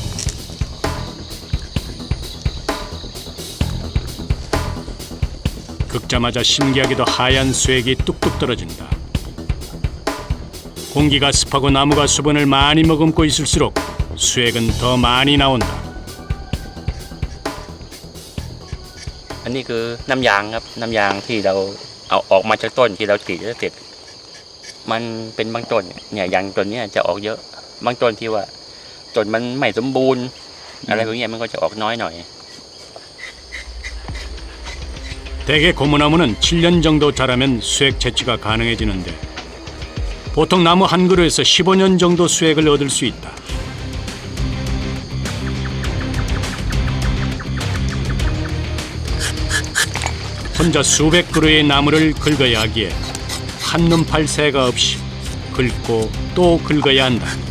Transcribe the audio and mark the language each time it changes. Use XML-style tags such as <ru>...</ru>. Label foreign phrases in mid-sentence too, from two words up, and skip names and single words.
<ko>긁자마자 신기하게도 하얀 수액이 뚝뚝 떨어진다. 공기가 습하고 나무가 수분을 많이 머금고 있을수록 수액은 더 많이 나온다.</ko> <th>อันนี้คือน้ำยางครับน้ำยางที่เราเอาออกมาจากต้นที่เรากรีดแล้วเสร็จมันเป็นบางต้นเนี่ยอย่างต้นเนี้ยจะออกเยอะบางต้นที่ว่าต้นมันไม่สมบูรณ์อะไรพวกเนี้ยมันก็จะออกน้อยหน่อย</th> <ko>대개 고무나무는 7년 정도 자라면 수액 채취가 가능해지는데 보통 나무 한 그루에서 15년 정도 수액을 얻을 수 있다. 혼자 수백 그루의 나무를 긁어야 하기에 한눈 팔 새가 없이 긁고 또 긁어야 한다.</ko>